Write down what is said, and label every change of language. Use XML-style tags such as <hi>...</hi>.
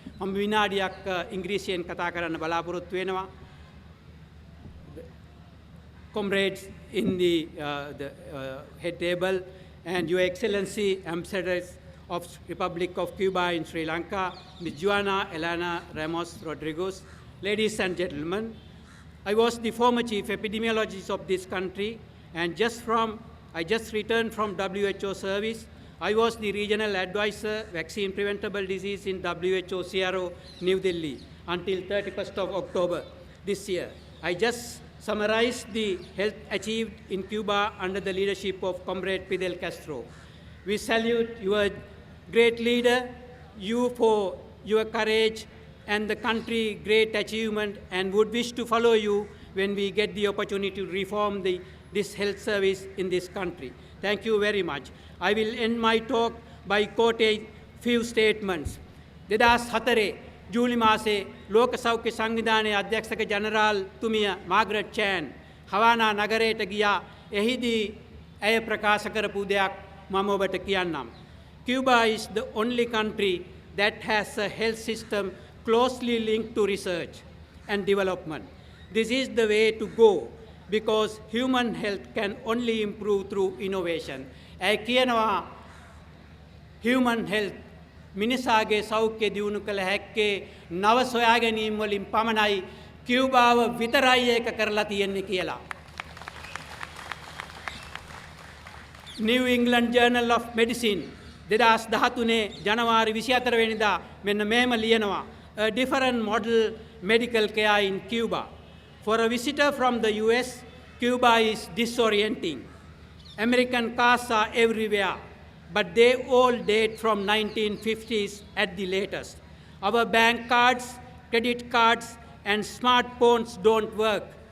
<si>මම විනාඩියක් ඉංග්‍රීසියෙන් කතා කරන්න බලාපොරොත්තු වෙනවා.</si> <en>Comrades in the head table and Your Excellency Ambassadors of Republic of Cuba in Sri Lanka, Ms. Joana Elena Ramos Rodriguez, ladies and gentlemen, I was the former chief epidemiologist of this country, and I just returned from WHO service. I was the regional advisor, vaccine preventable disease in WHO CRO, New Delhi, until 31st of October this year. I just summarized the health achieved in Cuba under the leadership of Comrade Fidel Castro. We salute your great leader, you for your courage and the country great achievement, and would wish to follow you when we get the opportunity to reform this health service in this country. Thank you very much. I will end my talk by quoting few statements.</en> <si>2004 ජූලි මාසේ ලෝක සෞඛ්‍ය සංවිධානයේ අධ්‍යක්ෂක general තුමිය Margaret චෑන් හවානා නගරයට ගියා. එහිදී ඇය ප්‍රකාශ කරපු දෙයක් මම ඔබට කියන්නම්.</si> <en>Cuba is the only country that has a health system closely linked to research and development. This is the way to go because human health can only improve through innovation.</en> <si>ඇය කියනවා human health මිනිසාගේ සෞඛ්‍ය දියුණු කළ හැක්කේ නව සොයා ගැනීම් වලින් පමණයි. කියුබාව විතරයි ඒක කරලා තියෙන්නේ කියලා. New England Journal of Medicine 2013 ජනවාරි 24 වෙනිදා මෙන්න මෙහෙම ලියනවා.</si> <en>A different model medical care in Cuba. For a visitor from the US, Cuba is disorienting. American cars are everywhere, but they all date from 1950s at the latest. Our bank cards, credit cards, and smartphones don't work.</en>